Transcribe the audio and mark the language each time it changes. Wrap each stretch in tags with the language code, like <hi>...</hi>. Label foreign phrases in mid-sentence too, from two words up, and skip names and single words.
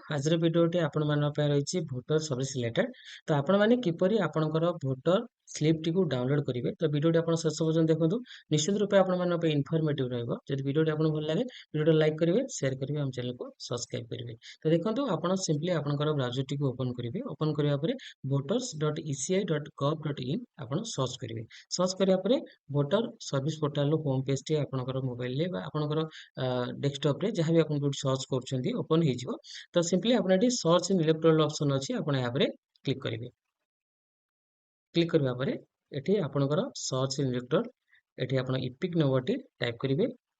<or>ଆଜିର ଭିଡିଓଟି ଆପଣ ମାନଙ୍କ ପାଇଁ ରହିଛି</or> <en>voter service related.</en> <or>ତ ଆପଣ ମାନେ କିପରି ଆପଣଙ୍କର</or> <en>voter slip</en> <or>ଟିକୁ ଡାଉନଲୋଡ କରିବେ, ତ ଭିଡିଓଟି ଆପଣ ଶେଷ ପର୍ଯ୍ୟନ୍ତ ଦେଖନ୍ତୁ। ନିଶ୍ଚିତ ରୂପେ ଆପଣ ମାନଙ୍କ ପାଇଁ ଇନଫର୍ମେଟିଭ ରହିବ। ଯଦି ଭିଡିଓଟି ଆପଣଙ୍କୁ ଭଲ ଲାଗେ ଭିଡିଓଟି ଲାଇକ୍ କରିବେ, ସେୟାର କରିବେ, ଆମ ଚ୍ୟାନେଲକୁ ସବସ୍କ୍ରାଇବ କରିବେ। ତ ଦେଖନ୍ତୁ, ଆପଣ ସିମ୍ପଲି ଆପଣଙ୍କର ବ୍ରାଉଜରଟିକୁ ଓପନ କରିବେ। ଓପନ କରିବା ପରେ voters.eci.gov.in ଆପଣ ସର୍ଚ୍ଚ କରିବେ। ସର୍ଚ୍ଚ କରିବା ପରେ</or> <en>voter service portal home page</en> <or>ଆପଣଙ୍କର ମୋବାଇଲରେ ବା ଆପଣଙ୍କର ଡେସ୍କଟପ୍ ରେ ଯାହା ବି ଆପଣ ଯୋଉଠି ସର୍ଚ୍ଚ କରୁଛନ୍ତି ଓପନ ହେଇଯିବ। ତ ସିମ୍ପଲି ଆପଣ ଏଠି</or> <en>search in electoral option</en> <or>ଅଛି, ଆପଣ ଏହା ଉପରେ କ୍ଲିକ୍ କରିବେ। କ୍ଲିକ୍ କରିବା ପରେ ଏଠି ଆପଣଙ୍କର</or> <en>search in electoral,</en> <or>ଏଠି ଆପଣ</or> <en>EPIC number</en> <or>ଟାଇପ୍ କରିବେ।</or>